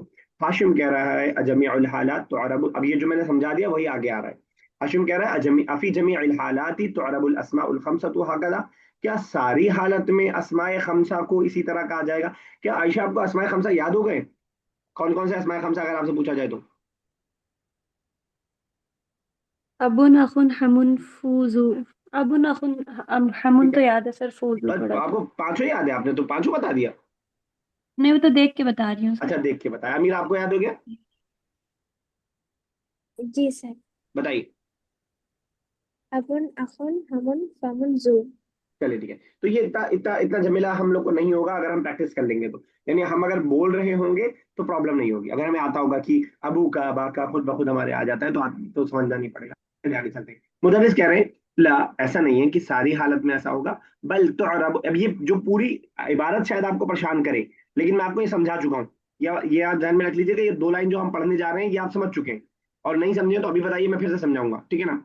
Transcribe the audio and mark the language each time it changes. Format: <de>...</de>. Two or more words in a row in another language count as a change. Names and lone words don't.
<hi>हाशिम कह रहा है अजमी हालात तो अरब, अब ये जो मैंने समझा दिया वही आगे आ रहा है। हाशिम कह रहा है</hi> <ar>أجمي أفي جمي حالاتي تو أربل الأسماء الخمسة هكذا,</ar> <hi>क्या सारी हालत में अस्माए खमसा को इसी तरह कहा जाएगा? क्या आयशा आपको अस्माए खमसा याद हो गए? कौन कौन से अस्माए खमसा अगर आपसे पूछा जाए तो?</hi> <ar>أبٌ أخٌ حمٌ فوذو. أبٌ أخٌ حمٌ</ar> <hi>ठीक है, तो याद है सर, फूजू बस थोड़ा आपको तो। पांचों याद है, आपने तो पांचों बता दिया। नहीं, वो तो देख के बता रही हूँ सर। अच्छा देख के बताया, अमीर आपको याद हो गया? जी सर। बताइए।</hi> <ar>أبٌ أخٌ حمٌ فمٌ ذو.</ar> <hi>चलिए ठीक है, तो ये इतना इतना इतना झमेला हम लोग को नहीं होगा अगर हम प्रैक्टिस कर लेंगे तो, यानी हम अगर बोल रहे होंगे तो प्रॉब्लम नहीं होगी। अगर हमें आता होगा कि अबू का अबा का खुद ब खुद हमारे आ जाता है तो समझना नहीं पड़ेगा। चलिए आगे चलते हैं। मुदर्रिस कह रहे हैं ला, ऐसा नहीं है कि सारी हालत में ऐसा होगा, बल तो अब ये जो पूरी इबारत शायद आपको परेशान करे, लेकिन मैं आपको ये समझा चुका हूँ, या ये आप ध्यान में रख लीजिएगा, ये दो लाइन जो हम पढ़ने जा रहे हैं ये आप समझ चुके हैं, और नहीं समझे तो अभी बताइए, मैं फिर से समझाऊंगा, ठीक है ना।</hi>